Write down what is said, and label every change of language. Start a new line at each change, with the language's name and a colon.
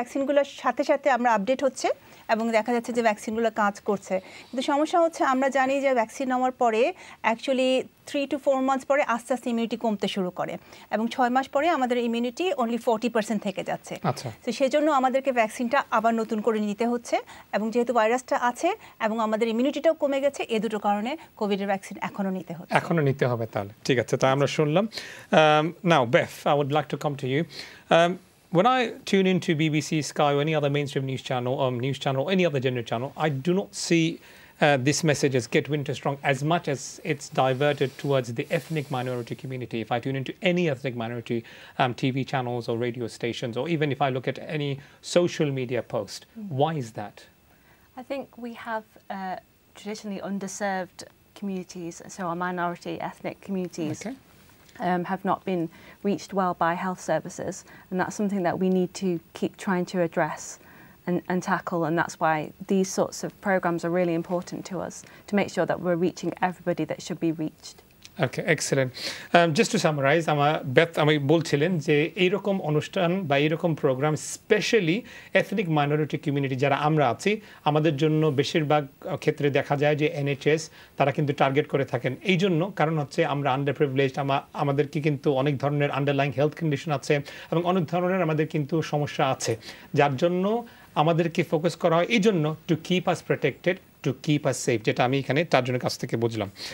Bangla: ভ্যাকসিনগুলোর সাথে সাথে আমরা আপডেট হচ্ছে এবং দেখা যাচ্ছে যে ভ্যাকসিনগুলো কাজ করছে, কিন্তু সমস্যা হচ্ছে আমরা জানি যে ভ্যাকসিন নেওয়ার পরে অ্যাকচুয়ালি
English: 3 to 4 months
Bangla: পরে আস্তে আস্তে ইমিউনিটি কমতে শুরু করে এবং 6 মাস পরে আমাদের ইমিউনিটি অনলি 40% থেকে যাচ্ছে। তো সেজন্য আমাদেরকে ভ্যাকসিনটা আবার নতুন করে নিতে হচ্ছে এবং যেহেতু ভাইরাসটা আছে এবং আমাদের ইমিউনিটিটাও কমে গেছে, এই দুটো কারণে কোভিডের ভ্যাকসিন এখনো নিতে হচ্ছে। এখনো নিতে হবে তাহলে, ঠিক আছে, তাই আমরা শুনলাম।
English: Now Beth, I would like to come to you. When I tune into BBC, Sky, or any other mainstream news channel, or any other general channel, I do not see this message as Get Winter Strong as much as it's diverted towards the ethnic minority community. If I tune into any ethnic minority TV channels or radio stations, or even if I look at any social media post, why is that? I think we have traditionally underserved communities, so our minority ethnic communities. Okay. Have not been reached well by health services, and that's something that we need to keep trying to address and tackle, and that's why these sorts of programs are really important to us, to make sure that we're reaching everybody that should be reached. Okay, excellent. Just to summarize,
Bangla: Beth আমি বলছিলেন যে এইরকম অনুষ্ঠান বা এইরকম programme specially ethnic minority community যারা আমরা আছি, আমাদের জন্য বেশিরভাগ ক্ষেত্রে দেখা যায় যে NHS তারা কিন্তু টার্গেট করে থাকেন। এই জন্য কারণ হচ্ছে আমরা আন্ডার প্রিভিলেজড, আমাদেরকে কিন্তু অনেক ধরনের আন্ডারলাইং হেলথ কন্ডিশন আছে এবং অনেক ধরনের আমাদের কিন্তু সমস্যা আছে, যার জন্য আমাদেরকে ফোকাস করা হয় এই জন্য
English: to keep us protected, to keep us safe,
Bangla: যেটা আমি এখানে চারজনের কাছ থেকে বুঝলাম।